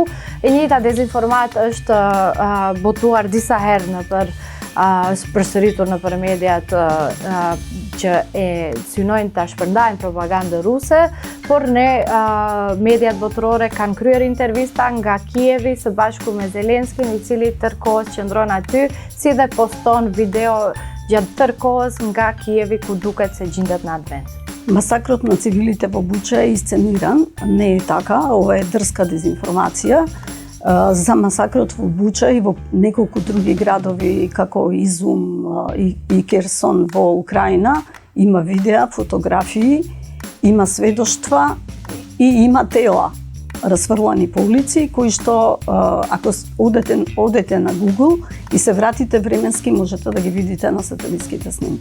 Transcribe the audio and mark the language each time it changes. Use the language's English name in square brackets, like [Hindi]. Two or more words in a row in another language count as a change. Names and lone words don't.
[Albanian] E njëjta dezinformatë është botuar disa herë përsëritur nëpër mediat që e synojnë ta shpërndajnë propagandë ruse, por ne mediat botërore kanë kryer intervista nga Kijevi së bashku me Zelenskin, i cili tërkohës qëndron aty, si dhe poston video gjatë tërë kohës nga Kijevi ku duket se gjendet në atë vend. [Macedonian] Масакрот на цивилите во Буча е исцениран, не е така, ова е дрска дезинформација. За масакрот во Буча и во неколку други градови како Изум и Керсон во Украина има видеа, фотографии, има сведоштва и има тела расфрлани по улици, кои што ако одете на Google и се вратите временски, можете да ги видите на сателитските снимки.